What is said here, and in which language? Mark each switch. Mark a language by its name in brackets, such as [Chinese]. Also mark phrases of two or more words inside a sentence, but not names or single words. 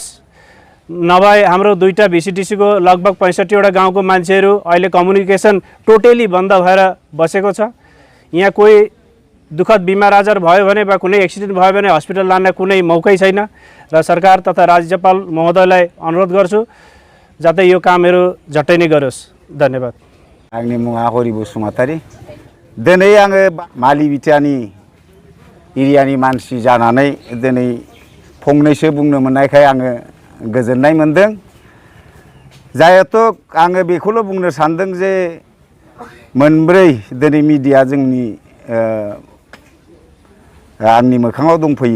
[Nepali] नभए हाम्रो दुईटा VCDC को लगभग 65 वटा गाउँको मान्छेहरू अहिले [English] communication totally [Nepali] बन्द भएर बसेको छ। यहाँ कोही दुःखद बिमार आजार भयो भने वा कुनै एक्सिडेन्ट भयो भने हस्पिटल लान कुनै मौकै छैन र सरकार तथा राज्यपाल महोदयलाई अनुरोध गर्छु जाते यो कामहरू झट्टै नै गरोस्। धन्यवाद। [Bodo] आंनि मुङा हरि बसुमतारी। दिनै आङो मालीबिटानि एरियानि मानसि जानानै दिनै फंनैसो बुंनो मोननायखाय आङो गोजोननाय मोनदों। जायहतु आङो बेखौल' बुंनो सानदों जे मोनब्रै दिनै मिडिया जोंनि आंनि मोखाङाव दंफैयो।